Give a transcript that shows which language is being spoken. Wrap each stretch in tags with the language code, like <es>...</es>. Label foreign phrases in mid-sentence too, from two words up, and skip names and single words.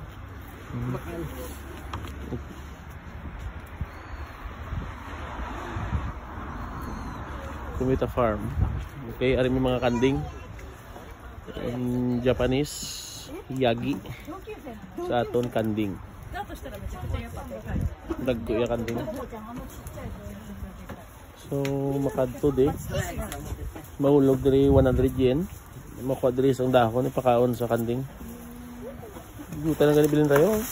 <hil>Bakal. Kumita Farm. Okay, ari may mga kanding. Japanese yagi. Sa aton kanding. Dagko ya kanding. So makadto di. Mahulog diri 100 yen. Makuha diri ang dahon ipakaon sa kanding. Guta lang gani bilin tayo.</hil>